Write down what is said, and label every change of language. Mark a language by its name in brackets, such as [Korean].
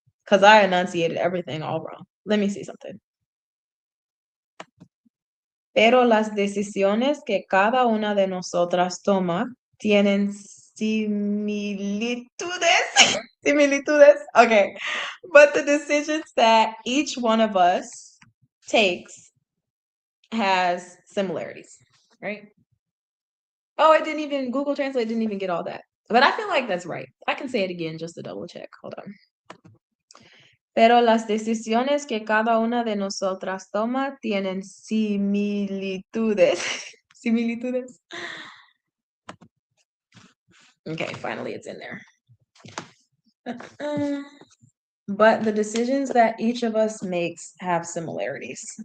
[English] Because I enunciated everything all wrong. Let me see something. [Spanish] Pero las decisiones que cada una de nosotras toma tienen similitudes. [English] Similitudes. Okay. But the decisions that each one of us takes has similarities, right? Oh, Google Translate didn't even get all that. But I feel like that's right. I can say it again just to double check. Hold on. [Spanish] Pero las decisiones que cada una de nosotras toma tienen similitudes. Similitudes. [English] Okay, finally it's in there. But the decisions that each of us makes have similarities.